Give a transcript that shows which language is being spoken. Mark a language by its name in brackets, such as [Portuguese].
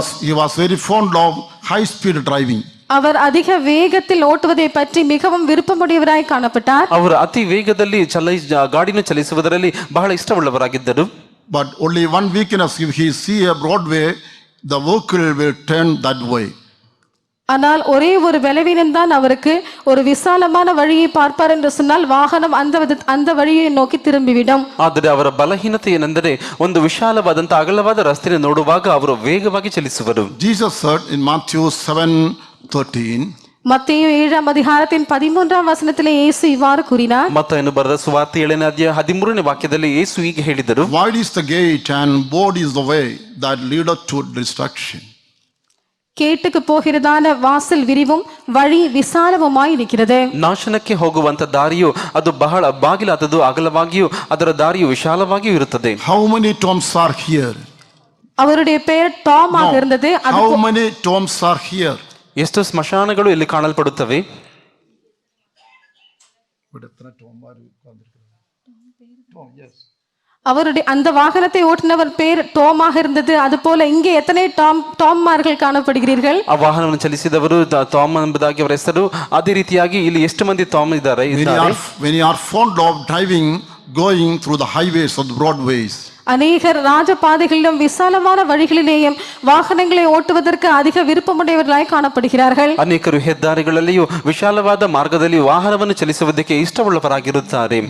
[English] He was very fond of high speed driving. [Tamil] அவர் அதிக வேகத்தில் ஓட்டுவதை பற்றி மிகவும் விருப்பமுடையவராய் காணப்பட்டார். [Kannada] ಅವರು ಅತಿ ವೇಗದಲ್ಲಿ ಗಾಡಿಯನ್ನು ಚಲಿಸುವುದರಲ್ಲಿ ಬಹಳ ಇಷ್ಟವುಳ್ಳವರಾಗಿದ್ದರು. [English] But only one weakness, if he see a Broadway, the vehicle will turn that way. [Tamil] ஆனால் ஒரே ஒரு பலவீனம்தான் அவருக்கு. ஒரு விசாலமான வழியை பார்ப்பார் என்று சொன்னால் வாகனம் அந்த வழியை நோக்கி திரும்பிவிடும். [Kannada] ಆದರೆ ಅವರ ಬಲಹೀನತೆ ಏನೆಂದರೆ ಒಂದು ವಿಶಾಲವಾದಂತ ಅಗಲವಾದ ರಸ್ತೆಯನ್ನು ನೋಡುವಾಗ ಅವರು ವೇಗವಾಗಿ ಚಲಿಸುವರು. [English] Jesus said in Matthew 7:13, [Tamil] மத்தேயு 7ஆம் அதிகாரத்தின் 13ஆம் வசனத்திலே இயேசு இவ்வாறு கூறினார். [Kannada] ಮತ್ತೇನು ಬರೆದ ಸುವಾರ್ತೆ 7ನೇ ಅಧ್ಯಾಯ 13ನೇ ವಾಕ್ಯದಲ್ಲಿ ಯೇಸು ಹೀಗೆ ಹೇಳಿದರು, [English] wide is the gate and broad is the way that leadeth to destruction. [Tamil] கேட்டுக்கு போகிறதான வாசல் விரிவும் வழி விசாலவுமாய் இருக்கிறது. [Kannada] ನಾಶನಕ್ಕೆ ಹೋಗುವಂತ ದಾರಿಯು ಅದು ಬಹಳ ಬಾಗಿಲಾದದ್ದು, ಅಗಲವಾಗಿಯೂ ಅದರ ದಾರಿಯು ವಿಶಾಲವಾಗಿಯೂ ಇರುತ್ತದೆ. [English] How many tombs are here? [Tamil] அவருடைய பெயர் டாம் ஆக இருந்தது. [English] How many tombs are here? [Kannada] ಎಷ್ಟು ಸ್ಮಶಾನಗಳು ಇಲ್ಲಿ ಕಾಣಲ್ಪಡುತ್ತವೆ. [Tamil] அவருடைய அந்த வாகனத்தை ஓட்டுனவர் பேர் டோமாக இருந்தது. அது போல இங்கே எத்தனை டாம்மார்கள் காணப்படுகிறீர்கள்? [Kannada] ಆ ವಾಹನವನ್ನು ಚಲಿಸಿದವರು ಟಾಮ್ ಎಂಬುದಾಗಿ ಅವರ ಹೆಸರು. ಅದೇ ರೀತಿಯಾಗಿ ಇಲ್ಲಿ ಎಷ್ಟು ಮಂದಿ ಟಾಮ್ ಇದ್ದಾರೆ? [English] When you are fond of driving, going through the highways or the broadways, [Tamil] அநேகர் ராஜபாதைகளிலும் விசாலமான வழிகளிலேயும் வாகனங்களை ஓட்டுவதற்கு அதிக விருப்பமுடையவர்களாய் காணப்படுகிறார்கள். [Kannada] ಅನೇಕರು ಹೆದ್ದಾರಿಗಳಲ್ಲಿಯೂ ವಿಶಾಲವಾದ ಮಾರ್ಗದಲ್ಲಿಯೂ ವಾಹನವನ್ನು ಚಲಿಸುವುದಕ್ಕೆ ಇಷ್ಟವುಳ್ಳವರಾಗಿರುತ್ತಾರೆ.